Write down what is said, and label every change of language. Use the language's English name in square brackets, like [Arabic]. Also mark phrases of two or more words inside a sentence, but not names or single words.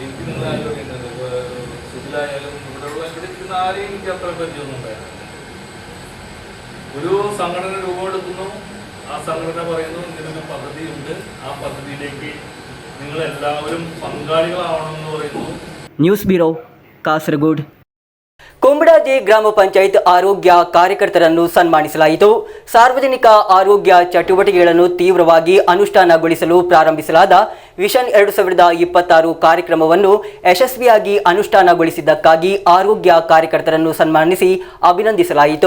[Malayalam] എനിക്ക് നിങ്ങളാരും അറിയുന്നുണ്ട്. സുഖിലായാലും ഇവിടെ ഇരിക്കുന്ന ആരെയും എനിക്ക് അത്ര പരിചയമൊന്നും ഉണ്ടായിരുന്നു. ഒരു സംഘടന രൂപമെടുക്കുന്നു, ആ സംഘടന പറയുന്നു ഇങ്ങനൊരു പദ്ധതിയുണ്ട്, ആ പദ്ധതിയിലേക്ക് നിങ്ങളെല്ലാവരും പങ്കാളികളാവണമെന്ന് പറയുന്നു. [English] News Bureau, [Kannada] ಕಾಸರಗೋಡು. ಕುಂಬಡ ಕುಮಡಾಜಿ ಗ್ರಾಮ ಪಂಚಾಯತ್ ಆರೋಗ್ಯ ಕಾರ್ಯಕರ್ತರನ್ನು ಸನ್ಮಾನಿಸಲಾಯಿತು. ಸಾರ್ವಜನಿಕ ಆರೋಗ್ಯ ಚಟುವಟಿಕೆಗಳನ್ನು ತೀವ್ರವಾಗಿ ಅನುಷ್ಠಾನಗೊಳಿಸಲು ಪ್ರಾರಂಭಿಸಲಾದ ವಿಷನ್ 2026 ಕಾರ್ಯಕ್ರಮವನ್ನು ಯಶಸ್ವಿಯಾಗಿ ಅನುಷ್ಠಾನಗೊಳಿಸಿದ್ದಕ್ಕಾಗಿ ಆರೋಗ್ಯ ಕಾರ್ಯಕರ್ತರನ್ನು ಸನ್ಮಾನಿಸಿ ಅಭಿನಂದಿಸಲಾಯಿತು.